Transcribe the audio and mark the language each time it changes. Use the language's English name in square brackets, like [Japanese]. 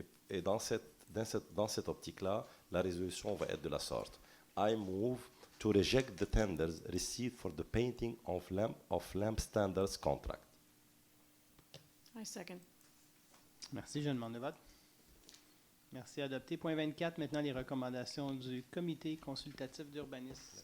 [French] Et dans cette optique-là, la résolution va être de la sorte. [English] I move to reject the tenders received for the painting of lamp standards contract. I second. [French] Merci. Je demande le vote. Merci. Adopté. Point 24. Maintenant, les recommandations du comité consultatif d'urbanisme.